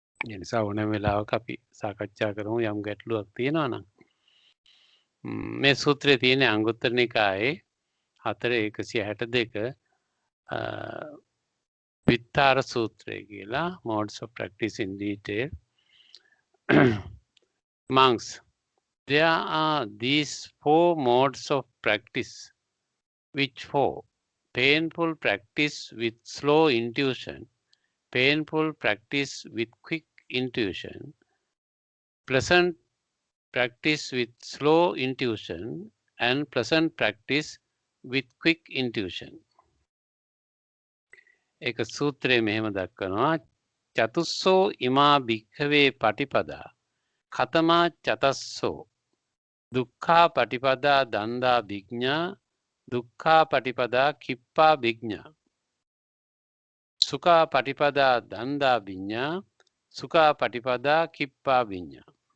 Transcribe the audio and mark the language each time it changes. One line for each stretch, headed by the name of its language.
Sinhala: ඒ නිසා ඕනෑම වෙලාවක අපි සාකච්ඡා කරමු යම් ගැටලුවක් තියෙනවා නම්. මේ සූත්‍රයේ තියෙන අංගුත්තර නිකායේ 4:162 විත්තාර සූත්‍රය කියලා
English: modes of practice in detail. Monks, there are these 4 modes of practice. Which 4? Painful practice with slow intuition, painful practice with quick intuition, pleasant practice with slow intuition, and pleasant practice with quick intuition.
Sinhala: එක සූත්‍රයේ මෙහෙම දක්වනවා
Pali: චතුස්සෝ ඉමා භික්ඛවේ පටිපදා ඛතමා චතස්සෝ දුක්ඛා පටිපදා දන්දා විඥා දුක්ඛා පටිපදා කිප්පා විඥා සුඛා පටිපදා දන්දා විඥා සුඛා පටිපදා කිප්පා විඥා.